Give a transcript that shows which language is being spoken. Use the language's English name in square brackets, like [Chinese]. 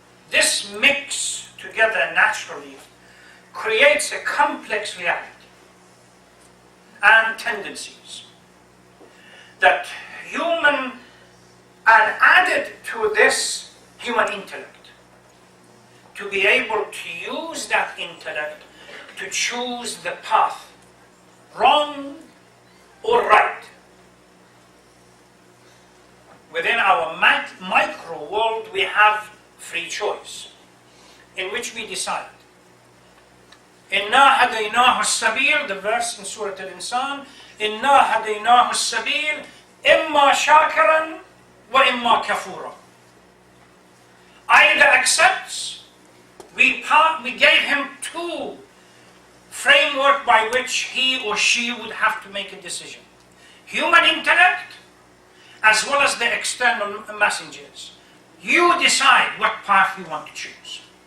[English] This mix together naturally creates a complex reality and tendencies that human, and added to this human intellect, to be able to use that intellect to choose the path, wrong or right. Within our micro world, we have free choice, in which we decide. [Arabic] إِنَّا هَدَيْنَاهُ السَّبِيلَ, [English] the verse in Surah Al-Insan, [Arabic] إِنَّا هَدَيْنَاهُ السَّبِيلَ إِمَّا شَاكِرًا وَإِمَّا كَفُورًا. [English] Either accepts, we gave him 2 framework by which he or she would have to make a decision. Human intellect, as well as the external messengers. You decide what path you want to choose.